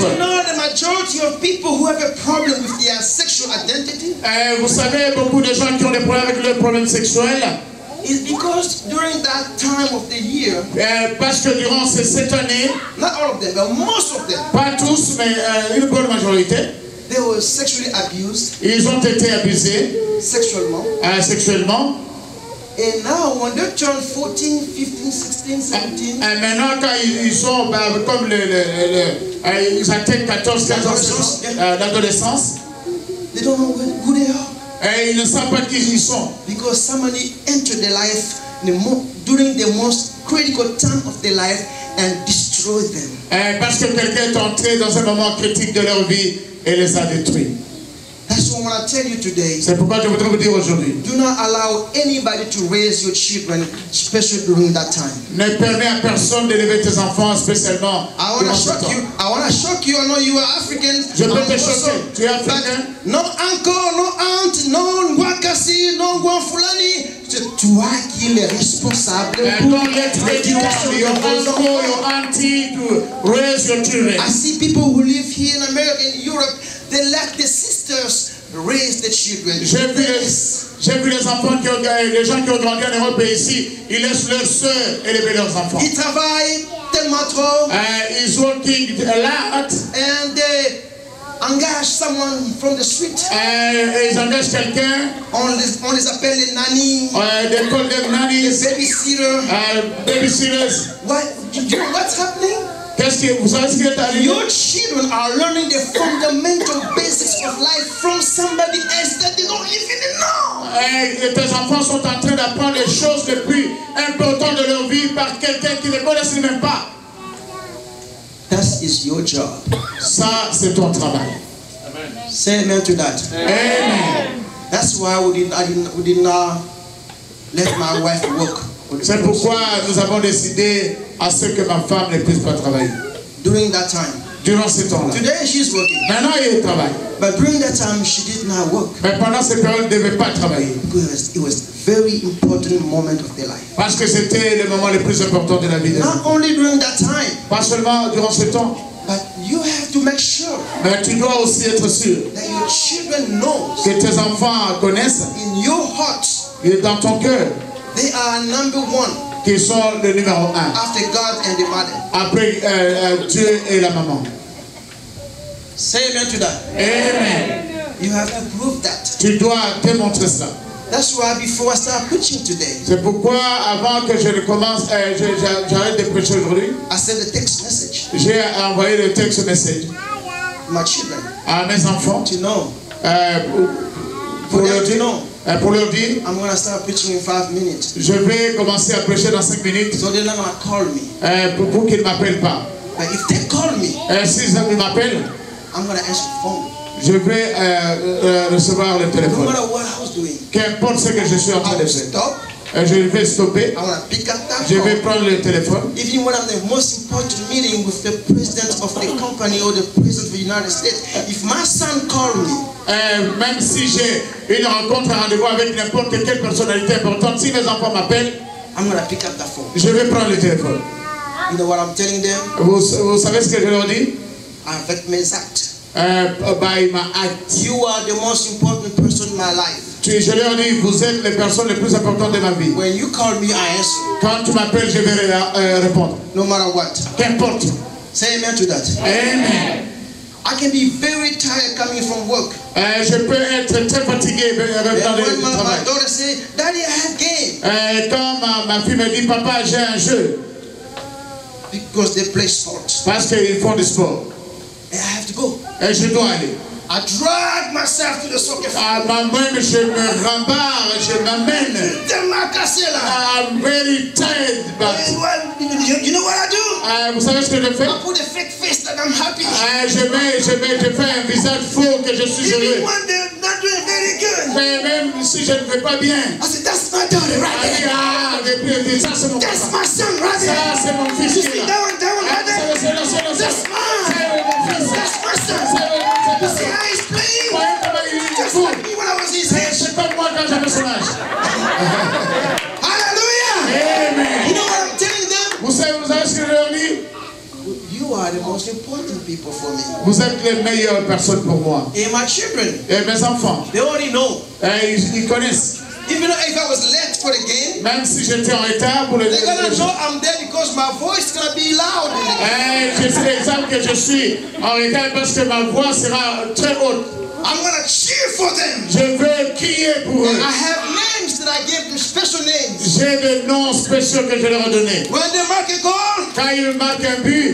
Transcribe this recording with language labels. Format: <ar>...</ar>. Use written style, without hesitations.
<en>You know the majority of people who have a problem with their sexual identity.</en> <fr>Vous savez, beaucoup de gens qui ont des problèmes avec leurs problèmes sexuels.</fr> <en>Is because during that time of the year,</en> <fr>parce que durant ces 7 années,</fr> <en>not all of them, but most of them,</en> <fr>pas tous, mais une bonne majorité,</fr> <en>they were sexually abused.</en> <fr>Ils ont été abusés sexuellement. Sexuellement.</fr> <en>And now, when they turn 14, 15, 16, 17,</en> <fr>maintenant, quand ils sont comme ils atteignent 14, 15 ans d'adolescence,</fr> <en>they don't know who they are.</en> <fr>Et ils ne savent pas qui ils sont.</fr> <en>Because somebody entered their life during the most critical time of their life and destroyed them.</en> <fr>Parce que quelqu'un est entré dans un moment critique de leur vie et les a détruits.</fr> <en>That's what I want to tell you today.</en> <fr>C'est pourquoi je voudrais vous dire aujourd'hui.</fr> <en>Do not allow anybody to raise your children, especially during that time.</en> <fr>Ne permets à personne d'élever tes enfants, spécialement.</fr> <en>I want to shock you. I know you are African.</en> <fr>Je peux te choquer. Tu es africain.</fr> <en>No uncle, no aunt, no Ngwakasi, no Ngwafulani.</en> <fr>Toi qui es le responsable.</fr> <en>Don't let anyone, your uncle, your auntie, to raise your children. I see people who live here in America, in Europe, they let the sisters raise the children.</en> <fr>J'ai vu les enfants, les gens qui ont grandi en Europe et ici, ils laissent leurs sœurs élever leurs enfants. Ils travaillent tellement trop.</fr> <en>Ils working a lot. And they engage someone from the street.</en> <fr>Ils engagent quelqu'un. On les appelle les nannies.</fr> <en>They call them nannies. The babysitter. Babysitters. You know what's happening?</en> <fr>Vous savez ce qui est arrivé?</fr> <en>Your children are learning the fundamental basics of life from somebody else that they don't even know.</en> <fr>Tes enfants sont en train d'apprendre les choses les plus importantes de leur vie par quelqu'un qui ne connaissent même pas.</fr> <en>That is your job.</en> <fr>Ça, c'est ton travail.</fr> <en>Amen. Say amen to that. Amen. That's why we did not let my wife work.</en> <fr>C'est pourquoi nous avons décidé à ce que ma femme ne puisse pas travailler.</fr> <en>During that time.</en> <fr>Durant ce temps-là.</fr> <en>Today she's working.</en> <fr>Maintenant, elle travaille.</fr> <en>But during that time she did not work.</en> <fr>Mais pendant cette période, elle ne devait pas travailler.</fr> <en>Because it was a very important moment of their life.</en> <fr>Parce que c'était le moment le plus important de la vie de</fr> <en>Not only during that time.</en> <fr>Pas seulement durant ce temps.</fr> <en>But you have to make sure.</en> <fr>Mais tu dois aussi être sûr.</fr> <en>That your children know.</en> <fr>Que tes enfants connaissent.</fr> <en>In your heart.</en> <fr>Et dans ton cœur.</fr> <en>They are number one.</en> <fr>Qui sont le numéro 1.</fr> <en>After God and the mother.</en> <fr>Après Dieu et la maman.</fr> <en>Say amen to that. Amen. You have to prove that.</en> <fr>Tu dois démontrer ça.</fr> <en>That's why before I start preaching today.</en> <fr>C'est pourquoi avant que je ne commence, j'arrête de prêcher aujourd'hui.</fr> <en>I sent a text message.</en> <fr>J'ai envoyé le text message.</fr> <en>My children.</en> <fr>À mes enfants.</fr> <en>To know.</en> <fr>Pour leur dire. Pour leur dire,</fr> <en>I'm going to start preaching in 5 minutes.</en> <fr>Je vais commencer à prêcher dans 5 minutes.</fr> <en>So they're not going to call me.</en> <fr>Pour qu'ils ne m'appellent pas.</fr> <en>But if they call me,</en> <fr>s'ils m'appellent,</fr> <en>I'm going to answer the phone.</en> <fr>Je vais recevoir le téléphone.</fr> <en>No matter what I was doing.</en> <fr>Qu'importe ce que je suis en train de faire. Je vais stopper. Je vais prendre le téléphone.</fr> <en>Even when I'm the most important meeting with the president of the company or the president of the United States, if my son calls me,</en> <fr>même si j'ai une rencontre, un rendez-vous avec n'importe quelle personnalité importante, si mes enfants m'appellent,</fr> <en>I'm gonna pick up the phone.</en> <fr>Je vais prendre le téléphone.</fr> <en>You know what I'm telling them?</en> <fr>Vous savez ce que je leur dis? Avec mes actes.</fr> <en>By my act. You are the most important person in my life.</en> <fr>Je leur dis, vous êtes les personnes les plus importantes de ma vie.</fr> <en>When you call me, I answer.</en> <fr>Quand tu m'appelles, je vais répondre.</fr> <en>No matter what.</en> <fr>Qu'importe.</fr> <en>Say amen to that. Amen. I can be very tired coming from work.</en> <fr>Je peux être très fatigué revenant du travail.</fr> <en>My daughter say, Daddy, I have game.</en> <fr>Quand ma fille me dit, papa, j'ai un jeu.</fr> <en>Because they play sports.</en> <fr>Parce qu'ils font du sport.</fr> <en>And I have to go.</en> <fr>Et je dois aller.</fr> <en>I drag myself to the soccer field.</en> <fr>Moi-même, je me rembarre, je m'amène.</fr> <en>I'm very tired, but you know what I do?</en> <fr>Vous savez ce que je fais?</fr> <en>I put a fake face that I'm happy.</en> <fr>Je fais un visage faux que je suis heureux.</fr> <en>Even when they're not doing very good.</en> <fr>Mais même si je ne fais pas bien.</fr> <en>I said, that's my daughter right there.</en> <fr>Ça c'est mon papa.</fr> <en>That's my son right there.</en> <fr>Ça c'est mon fils qui est là.</fr> <en>That one right there. That's mine.</en> <fr>C'est mon fils.</fr> <en>That's my son. You see how he's playing? Just like me when I was his age.</en> <fr>C'est comme moi quand j'avais son âge. Hallelujah. Amen.</fr> <en>You know what I'm telling them?</en> <fr>Vous savez ce que je leur dis?</fr> <en>You are the most important people for me.</en> <fr>Vous êtes les meilleures personnes pour moi.</fr> <en>And my children.</en> <fr>Et mes enfants.</fr> <en>They already know.</en> <fr>Ils connaissent.</fr> <en>Even if I was late for the game,</en> <fr>même si j'étais en retard pour le</fr> <en>they're gonna know I'm there because my voice is gonna be loud in the game.</en> <fr>Je sais l'exemple que je suis en retard parce que ma voix sera très haute.</fr> <en>I'm gonna cheer for them.</en> <fr>Je veux crier pour eux.</fr> <en>I have names that I gave them, special names.</en> <fr>J'ai des noms spéciaux que je leur ai donnés.</fr> <en>When they mark a goal,</en> <fr>quand ils marquent un but,</fr>